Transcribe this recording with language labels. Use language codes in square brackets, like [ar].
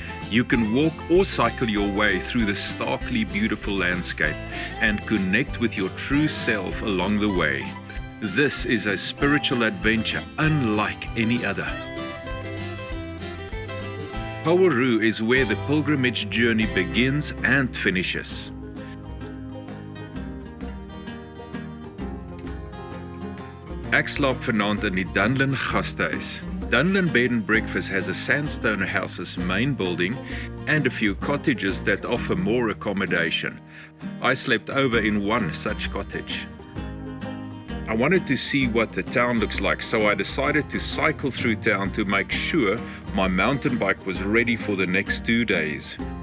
[en] You can walk or cycle your way through the starkly beautiful landscape and connect with your true self along the way. This is a spiritual adventure unlike any other. Roux is where the pilgrimage journey begins and finishes. [af] Ek slaap vanaand in die Dunlin gastehuis. [en] Dunlin Bed and Breakfast has a sandstone house's main building and a few cottages that offer more accommodation. I slept over in one such cottage. I wanted to see what the town looks like, so I decided to cycle through town to make sure my mountain bike was ready for the next 2 days.